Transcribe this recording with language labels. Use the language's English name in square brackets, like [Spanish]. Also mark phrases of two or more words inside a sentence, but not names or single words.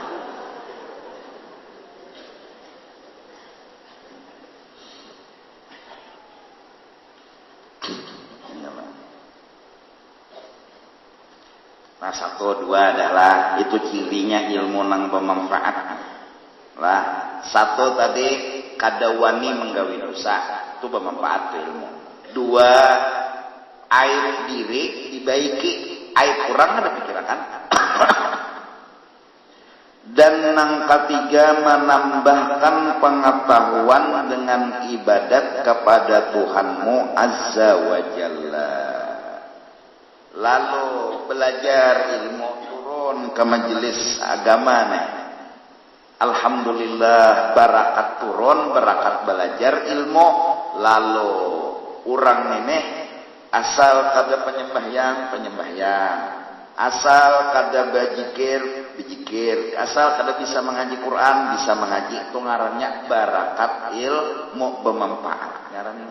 [Banjar] Nah 1, 2 adalah itu cirinya ilmu nang bermanfaat lah 1 tadi kada wani menggawi dosa itu bermanfaat ilmu 2 aib diri dibaiki, aib kurang ada pikiran. [Indonesian] Dan yang ketiga, menambahkan pengetahuan dengan ibadat kepada Tuhanmu [Arabic] Azza wa Jalla. [Indonesian] Lalu belajar ilmu, turun ke majelis agama nih. Alhamdulillah, barakat turun, barakat belajar ilmu. [Banjar] Lalu orang ini asal kada penyembahyang, asal kada bejikir, asal kada bisa mengaji Quran, bisa mengaji, itu ngarannya barakat ilmu bermanfaat ngarannya.